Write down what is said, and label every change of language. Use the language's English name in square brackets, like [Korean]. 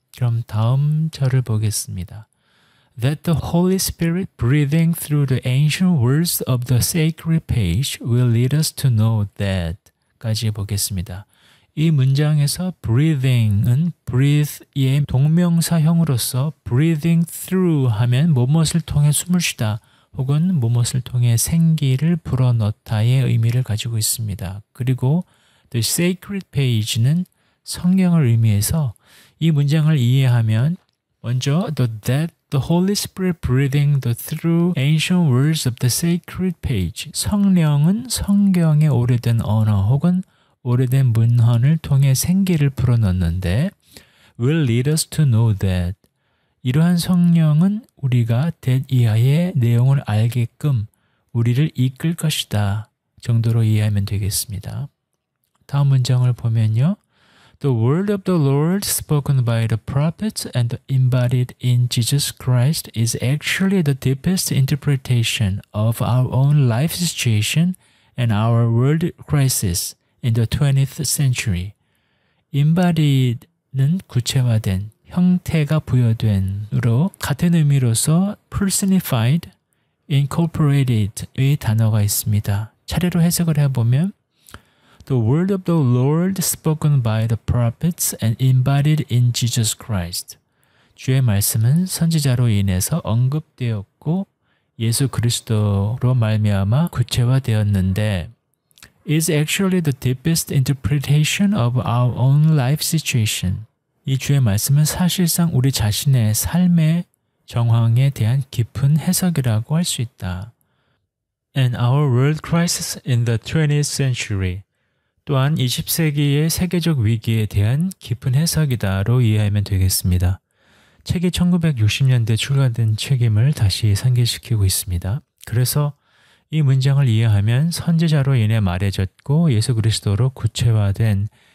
[Korean] 그럼 다음 절을 보겠습니다. [English] That the Holy Spirit breathing through the ancient words of the sacred page will lead us to know that [Korean] 까지 보겠습니다. 이 문장에서 breathing은 breathe의 동명사형으로서 [English] breathing through [Korean] 하면 무엇을 통해 숨을 쉬다 혹은 무엇을 통해 생기를 불어넣다의 의미를 가지고 있습니다. 그리고 [English] the sacred page [Korean] 는 성경을 의미해서 이 문장을 이해하면 먼저 [English] that the Holy Spirit breathing through ancient words of the sacred page [Korean] 성령은 성경의 오래된 언어 혹은 오래된 문헌을 통해 생기를 불어넣는데 [English] will lead us to know that [Korean] 이러한 성령은 우리가 that 이하의 내용을 알게끔 우리를 이끌 것이다 정도로 이해하면 되겠습니다. 다음 문장을 보면요. [English] The word of the Lord spoken by the prophets and embodied in Jesus Christ is actually the deepest interpretation of our own life situation and our world crisis in the 20th century. [Korean] embodied는 구체화된, 형태가 부여된으로 같은 의미로서 personified, incorporated의 단어가 있습니다. 차례로 해석을 해보면 [English] The word of the Lord spoken by the prophets and embodied in Jesus Christ. [Korean] 주의 말씀은 선지자로 인해서 언급되었고 예수 그리스도로 말미암아 구체화되었는데 [English] is actually the deepest interpretation of our own life situation. [Korean] 이 주의 말씀은 사실상 우리 자신의 삶의 정황에 대한 깊은 해석이라고 할 수 있다. [English] And our world crisis in the 20th century. [Korean] 또한 20세기의 세계적 위기에 대한 깊은 해석이다로 이해하면 되겠습니다. 책이 1960년대 출간된 책임을 다시 상기시키고 있습니다. 그래서 이 문장을 이해하면 선지자로 인해 말해졌고 예수 그리스도로 구체화된